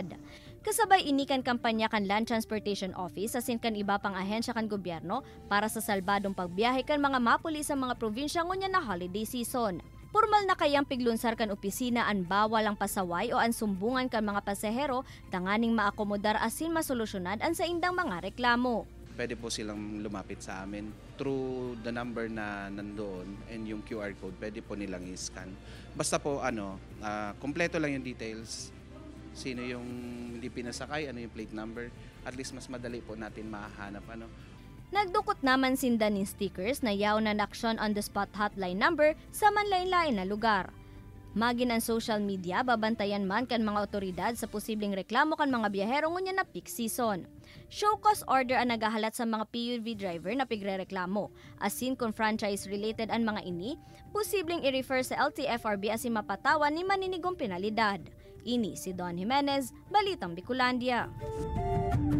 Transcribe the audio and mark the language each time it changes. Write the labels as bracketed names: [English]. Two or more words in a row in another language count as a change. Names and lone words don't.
[Bikol] Kasabay inikan kampanya kan Land Transportation Office asin kan iba pang ahensya kan gobyerno para sa salbadong pagbiyahe kan mga mapuli sa mga probinsya ngunya na holiday season. Formal na kayang piglunsar kan opisina ang bawal ang pasaway o ang sumbungan kan mga pasahero tanganing maakomodar asin masolusyonan ang sa indang mga reklamo. [Filipino] Pwede po silang lumapit sa amin [English] through the number [Filipino] na nandoon and yung [English] QR code, [Filipino] pwede po nilang i-scan. Basta po kompleto lang yung details. Sino yung hindi pinasakay, ano yung [English] plate number, at least [Filipino] mas madali po natin mahanap [Bikol] Nagdukot naman sinda ng stickers na yaw na [English] action on the spot hotline number [Bikol] sa manlain-lain na lugar. Magin ang [English] social media, [Bikol] babantayan man kan mga otoridad sa posibleng reklamo kan mga biyahero ngunya na [English] peak season. Show cause order [Bikol] ang nagahalat sa mga [English] PUV driver [Bikol] na pigrereklamo. Asin kung franchise-related ang mga ini, posibleng i-refer sa LTFRB asin mapatawan ni maninigong penalidad. Ini si Don Jimenez, Balitang Bicolandia.